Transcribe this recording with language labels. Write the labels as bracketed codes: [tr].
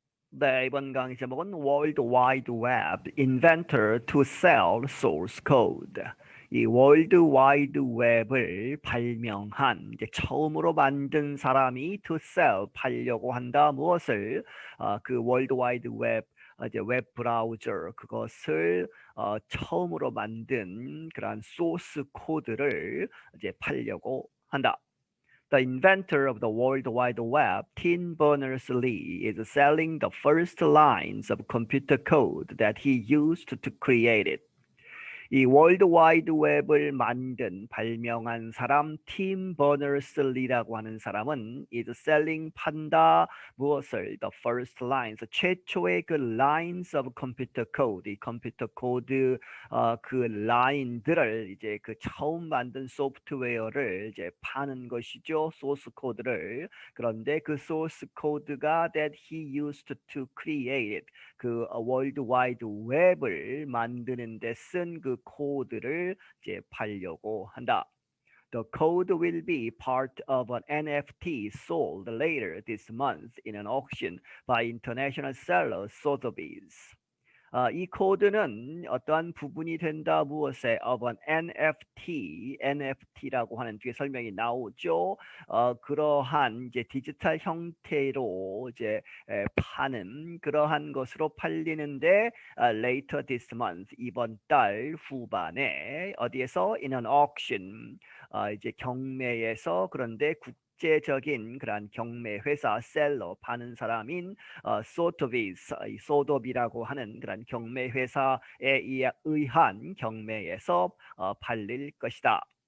[ko] 네, 이번 강의 제목은 월드와이드웹 Inventor to Sell Source Code. 이 월드와이드웹을 발명한 이제 처음으로 만든 사람이 to sell 팔려고 한다. 무엇을 그 월드와이드웹 이제 웹 브라우저 그것을 처음으로 만든 그러한 소스 코드를 이제 팔려고 한다. [en] The inventor of the World Wide Web, Tim Berners-Lee, is selling the first lines of computer code that he used to create it. [ko] 이 월드와이드웹을 발명한 사람 팀 버너스-리라고 하는 사람은 is selling 판다 무엇을 the first lines 최초의 그 lines of computer code 이 컴퓨터 코드 그 라인들을 이제 그 처음 만든 소프트웨어를 이제 파는 것이죠. 소스 코드를. 그런데 그 소스 코드가 that he used to create it 그 월드와이드 웹을 만드는 데 쓴 그 코드를 이제 팔려고 한다. [en] The code will be part of an NFT sold later this month in an auction by international seller Sotheby's. [ko] 이 코드는 어떠한 부분이 된다 무엇에 of an NFT 라고 하는 뒤에 설명이 나오죠. 그러한 이제 디지털 형태로 이제 파는 그러한 것으로 팔리는데 later this month 이번 달 후반에 어디에서 in an auction 이제 경매에서 그런데 국제적인 그런 경매 회사 셀러 파는 사람인 소토비스, 소도비라고 하는 그런 경매 회사에 의한 경매에서 팔릴 것이다.